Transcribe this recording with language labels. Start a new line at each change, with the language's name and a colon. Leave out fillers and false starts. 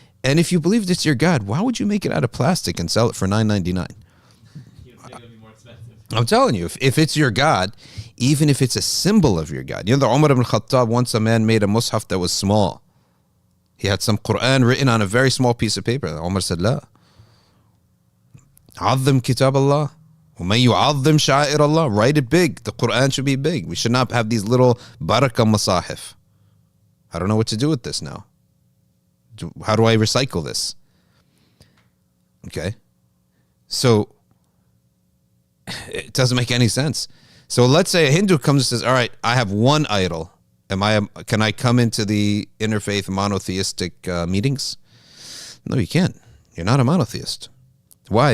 English: And if you believe this is your God, why would you make it out of plastic and sell it for $9.99? You'd think it'd be more expensive. I'm telling you, if it's your God, even if it's a symbol of your God. You know, the Umar ibn Khattab, once a man made a mushaf that was small. He had some Quran written on a very small piece of paper. Umar said, La.
Arabic: عظم كتاب الله ومن يعظم شعائر Allah.
English: Write it big. The Quran should be big. We should not have these little barakah masahif. I don't know what to do with this now. How do I recycle this? Okay. So it doesn't make any sense. So let's say a Hindu comes and says, all right, I have one idol. Can I come into the interfaith monotheistic meetings? No, you can't. You're not a monotheist. Why?